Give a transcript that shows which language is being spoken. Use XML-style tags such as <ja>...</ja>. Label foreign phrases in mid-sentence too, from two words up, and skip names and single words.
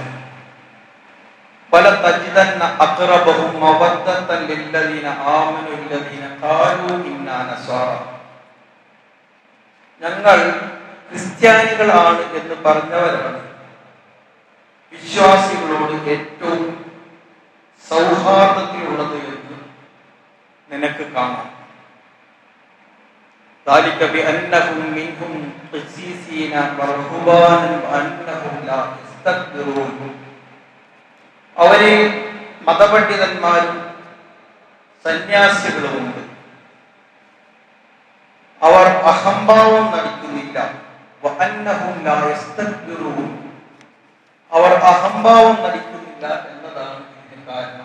<ar>ولتجدن أقربهم مودة للذين آمنوا الذين قالوا إنا نصارى.</ar> <ml>ഞങ്ങൾ ക്രിസ്ത്യാനികളാണ് എന്ന് പറഞ്ഞവരാണ് വിശ്വാസികളോട് ഏറ്റവും സൗഹാർദ്ദത്തിലുള്ളത് എന്ന് നിനക്ക് കാണാം.</ml> <ar>ذلك بأنهم منهم قسيسين ورهبانا وأنهم لا يستكبرون.</ar> <ml>അവരിൽ മതപണ്ഡിതന്മാരും സന്യാസികളുമുണ്ട്. അവർ അഹംഭാവം നടിക്കുന്നില്ല.</ml> <ar>وأنهم لا يستكبرون.</ar> <ml>അവർ അഹംഭാവം നടിക്കുന്നില്ല എന്നതാണ് ഇതിന് കാരണം.</ml>